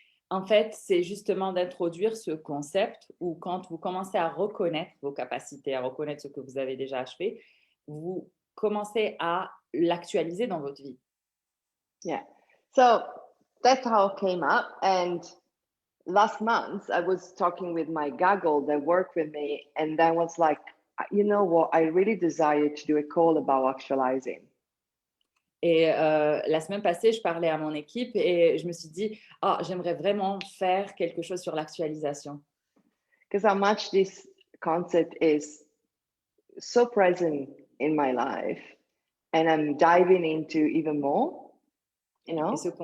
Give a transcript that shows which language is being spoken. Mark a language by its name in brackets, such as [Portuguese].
[French] En fait, c'est justement d'introduire ce concept où quand vous commencez à reconnaître vos capacités, à reconnaître ce que vous avez déjà achevé, vous commencez à l'actualiser dans votre vie. [English] Yeah. So that's how it came up. And last month, I was talking with my gaggle that worked with me, and I was like, you know what? I really desire to do a call about actualizing. [French] Et la semaine passée, je parlais à mon équipe et je me suis dit, j'aimerais vraiment faire quelque chose sur l'actualisation. [English] Because how much this concept is so present in my life, and I'm diving into even more, you know,